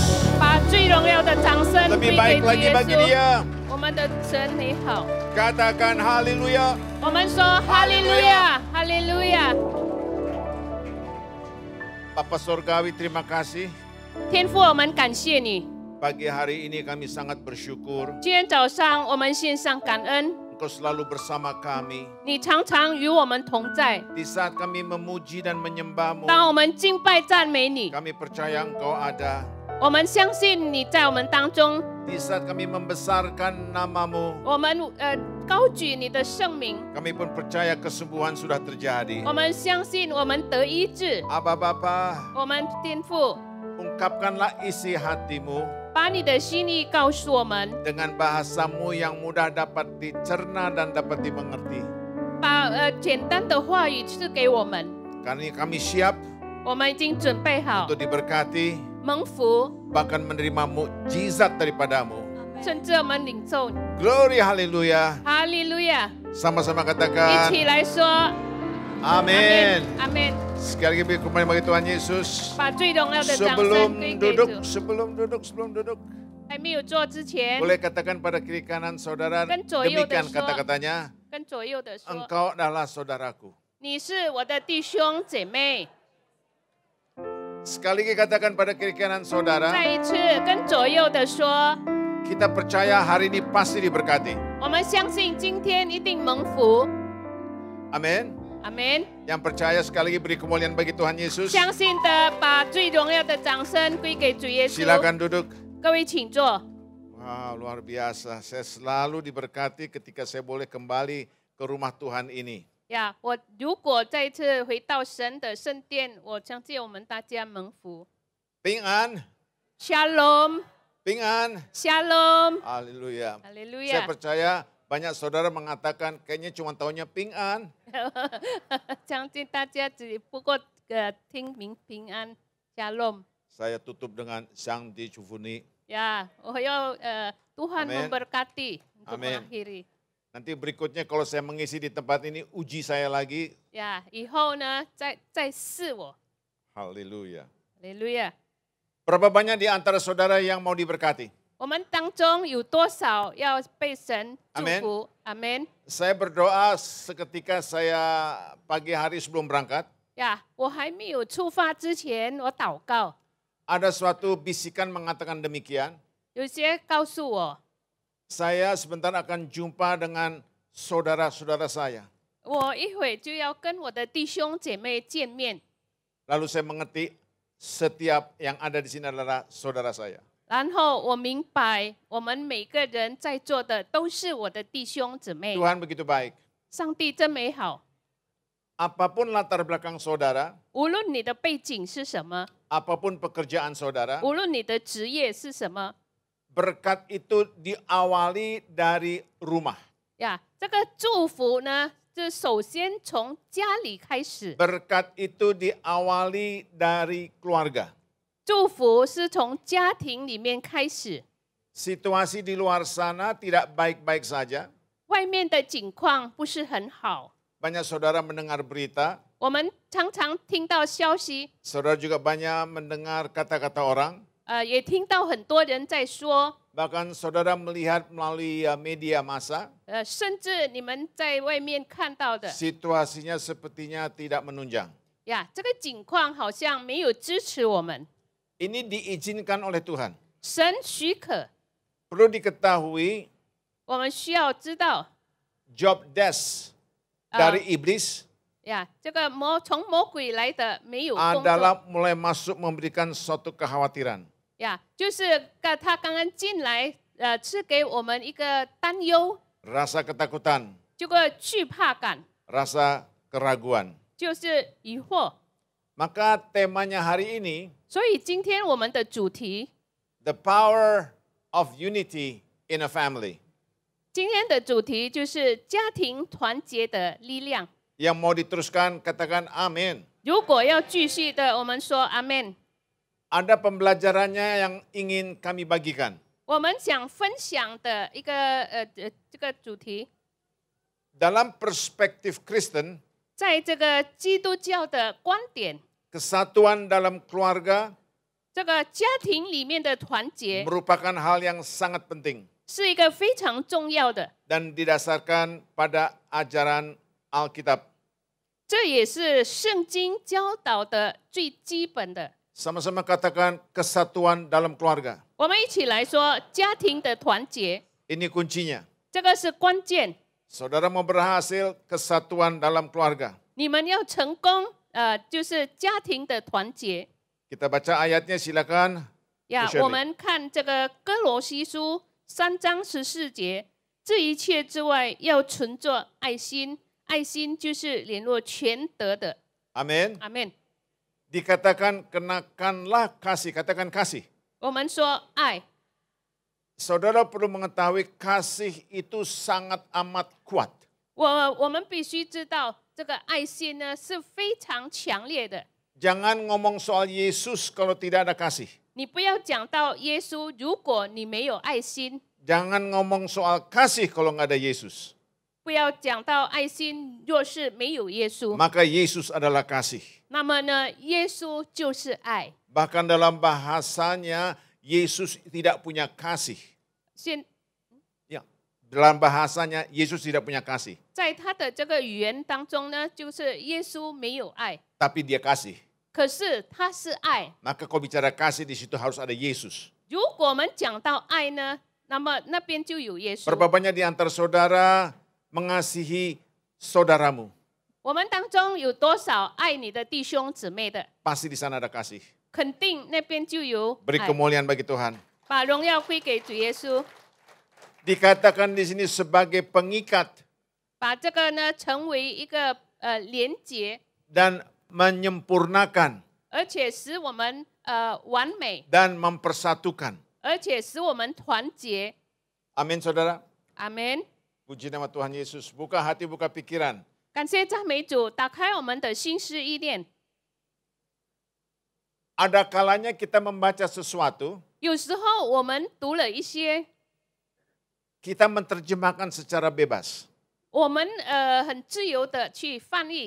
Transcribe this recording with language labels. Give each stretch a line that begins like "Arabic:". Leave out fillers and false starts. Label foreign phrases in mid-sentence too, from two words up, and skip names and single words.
Chinese: 把最荣耀的掌声
Indonesian: Lebih baik lagi bagi Dia.
Chinese: 我们的神你好。
Indonesian: Katakan haleluya.
Chinese: 我们说哈利路亚，哈利路亚。
Indonesian: Bapa Surgawi, terima kasih.
Chinese: 天父，我们感谢你。
Indonesian: Pagi hari ini kami sangat bersyukur.
Chinese: 今天早上我们献上感恩。
Indonesian: Engkau selalu bersama kami.
Chinese: 你常常与我们同在。
Indonesian: Di saat kami memuji dan menyembah-Mu.
Chinese: 当我们敬拜赞美你。
Indonesian: Kami percaya Engkau ada.
Chinese: 我们相信你在我们当中。
Indonesian: Di saat kami membesarkan nama-Mu.
Chinese: 我们高举你的圣名。
Indonesian: Kami pun percaya kesembuhan sudah terjadi.
Chinese: 我们相信我们得医治。
Indonesian: Aba Bapa.
Chinese: 我们天父。
Indonesian: Ungkapkanlah isi hatimu.
Chinese: 把你的心意告诉我们。
Indonesian: Dengan bahasamu yang mudah dapat dicerna dan dapat dimengerti.
Chinese: 把简单的话语赐给我们。
Indonesian: Karena kami siap.
Chinese: 我们已经准备好
Indonesian: untuk diberkati,
Chinese: 蒙福，
Indonesian: bahkan menerima mukjizat daripadamu.
Chinese: 甚至我们领受。
Indonesian: Glory haleluya.
Chinese: 哈利路亚！
Indonesian: Sama-sama
Chinese: 一
Indonesian: katakan
Chinese: 起来说
Indonesian: amin.
Chinese: 阿门。
Indonesian: Sekali lagi kembali bagi Tuhan Yesus.
Chinese: 把最荣耀的掌声
Indonesian: Sebelum
Chinese: 归给
Indonesian: duduk,
Chinese: 主。
Indonesian: sebelum duduk.
Chinese: 还没有做之前，
Indonesian: Boleh katakan pada kiri kanan saudara,
Chinese: Kan 左右的
Indonesian: demikian
Chinese: 说。
Indonesian: kata-katanya,
Chinese: 跟左右的说，
Indonesian: engkau adalah saudaraku.
Chinese: 你是我的弟兄姐妹。
Indonesian: Sekali lagi katakan pada kiri kanan saudara,
Chinese: 再一次跟左右的说，
Indonesian: kita percaya hari ini pasti diberkati.
Chinese: 我们相信今天一定蒙福。
Indonesian: Amin.
Chinese: 阿门。
Indonesian: Yang percaya sekali lagi beri kemuliaan bagi Tuhan Yesus.
Chinese: 相信的把最荣耀的掌声归给主耶稣。
Indonesian: Silakan duduk.
Chinese: 各位请坐。
Indonesian: Wow, luar biasa. Saya selalu diberkati ketika saya boleh kembali ke rumah Tuhan ini.
Chinese: 呀，我如果再一次回到神的圣殿，我相信我们大家蒙福。平安, Shalom，平安. Shalom，
Indonesian: Haleluya.
Chinese: 哈利路
Indonesian: Saya
Chinese: 亚。
Indonesian: percaya banyak saudara mengatakan kayaknya cuma tahunya
Chinese: 平安. 相信大家只不过听明平安 ，Shalom。
Indonesian: Saya tutup dengan Sang Dicufuni. Ya, Tuhan Amin. memberkati untuk Amin. mengakhiri. Nanti berikutnya kalau saya mengisi di tempat ini, uji saya lagi.
Chinese: 呀，以后呢，再试我。
Indonesian: Haleluya.
Chinese: 哈利路亚。
Indonesian: Berapa banyak di antara saudara yang mau diberkati?
Chinese: 我们当中有多少要被神祝福？阿门。
Indonesian: Saya berdoa seketika saya pagi hari sebelum berangkat.
Chinese: 呀，我还没有出发之前，我祷告，
Indonesian: Ada suatu bisikan mengatakan demikian.
Chinese: 有些告诉我，
Indonesian: Saya sebentar akan jumpa dengan saudara-saudara saya.
Chinese: 我一会就要跟我的弟兄姐妹见面。
Indonesian: Lalu saya mengerti setiap yang ada di sini adalah saudara saya.
Chinese: 然后我明白，我们每个人在座的都是我的弟兄姊妹。
Indonesian: Tuhan begitu baik.
Chinese: 上帝真美好，
Indonesian: Apapun latar belakang saudara,
Chinese: 无论你的背景是什么，
Indonesian: apapun pekerjaan saudara,
Chinese: 无论你的职业是什么，
Indonesian: berkat itu diawali dari rumah.
Chinese: 呀，这个祝福呢，就首先从家里开始。
Indonesian: Berkat itu diawali dari keluarga.
Chinese: 祝福是从家庭里面开始，
Indonesian: Situasi di luar sana tidak baik-baik saja.
Chinese: 外面的景况不是很好。
Indonesian: Banyak saudara mendengar berita,
Chinese: 我们常常听到消息，
Indonesian: saudara juga banyak mendengar kata-kata orang,
Chinese: 也听到很多人在说，
Indonesian: bahkan saudara melihat melalui media massa,
Chinese: 甚至你们在外面看到的，
Indonesian: situasinya sepertinya tidak menunjang.
Chinese: 呀，这个景况好像没有支持我们。
Indonesian: Ini diizinkan oleh Tuhan.
Chinese: 神许可，
Indonesian: Perlu diketahui,
Chinese: 我们需要知道，
English: job desk
Indonesian: dari iblis
Chinese: 呀，这个从魔鬼来的没有工作，
Indonesian: adalah mulai masuk memberikan suatu kekhawatiran.
Chinese: 呀，就是他刚刚进来，是给我们一个担忧，
Indonesian: Rasa ketakutan,
Chinese: 这个惧怕感，
Indonesian: rasa keraguan.
Chinese: 就是疑惑。
Indonesian: Maka temanya hari ini,
Chinese: 所以今天我们的主题，
English: the power of unity in a family.
Chinese: 今天的主题就是家庭团结的力量。
Indonesian: Yang mau diteruskan katakan amin.
Chinese: 如果要继续的，我们说阿门。
Indonesian: Ada pembelajarannya yang ingin kami bagikan.
Chinese: 我们想分享的一个这个主题，
Indonesian: Dalam perspektif Kristen,
Chinese: 在这个基督教的观点，
Indonesian: kesatuan dalam keluarga
Chinese: 这个家庭里面的团结
Indonesian: merupakan hal yang sangat penting
Chinese: 是一个非常重要的，
Indonesian: dan didasarkan pada ajaran Alkitab.
Chinese: 这也是圣经教导的最基本的。
Indonesian: Sama-sama katakan kesatuan dalam keluarga.
Chinese: 我们一起来说家庭的团结，
Indonesian: Ini kuncinya.
Chinese: 这个是关键。
Indonesian: Saudara mau berhasil, kesatuan dalam keluarga.
Chinese: 你们要成功，就是家庭的团结。
Indonesian: Kita baca ayatnya silakan.
Chinese: 呀
Indonesian: Bu Shirley.
Chinese: 我们看这个哥罗西书3章14节，这一切之外要存着爱心，爱心就是联络全德的。
Indonesian: Amin.
Chinese: 阿门。
Indonesian: Dikatakan kenakanlah kasih, katakan kasih.
Chinese: 我们说爱，
Indonesian: Saudara perlu mengetahui kasih itu sangat amat kuat.
Chinese: 我们必须知道这个爱心呢是非常强烈的。
Indonesian: Jangan ngomong soal Yesus kalau tidak ada kasih.
Chinese: 你不要讲到耶稣，如果你没有爱心；
Indonesian: Jangan ngomong soal kasih kalau nggak ada Yesus.
Chinese: 不要讲到爱心，若是没有耶稣，
Indonesian: Maka Yesus adalah kasih.
Chinese: 那么呢，耶稣就是爱。
Indonesian: Bahkan dalam bahasanya Yesus tidak punya kasih.
Chinese: 现
Indonesian: Ya, dalam bahasanya Yesus tidak punya kasih.
Chinese: 在他的这个语言当中呢，就是耶稣没有爱，
Indonesian: Tapi dia kasih.
Chinese: 可是他是爱。
Indonesian: Maka kalau bicara kasih di situ harus ada Yesus.
Chinese: 如果我们讲到爱呢，那么那边就有耶稣。
Indonesian: Berapa banyak di antara saudara mengasihi saudaramu?
Chinese: 我们当中有多少爱你的弟兄姊妹的？
Indonesian: Pasti di sana ada kasih.
Chinese: 肯定那边就有
Indonesian: Beri
Chinese: 爱。
Indonesian: kemuliaan bagi Tuhan.
Chinese: 把荣耀归给主耶稣，
Indonesian: Dikatakan di sini sebagai pengikat
Chinese: 把这个呢成为一个连结，
Indonesian: dan menyempurnakan
Chinese: 而且使我们完美，
Indonesian: dan mempersatukan.
Chinese: 而且使我们团结。
Indonesian: Amin saudara.
Chinese: 阿门。
Indonesian: Puji nama Tuhan Yesus. Buka hati, buka pikiran.
Chinese: 感谢赞美主，打开我们的心思意念。
Indonesian: Ada kalanya kita membaca sesuatu,
Chinese: 有时候我们读了一些，
Indonesian: kita menerjemahkan secara bebas.
Chinese: 我们很自由的去翻译。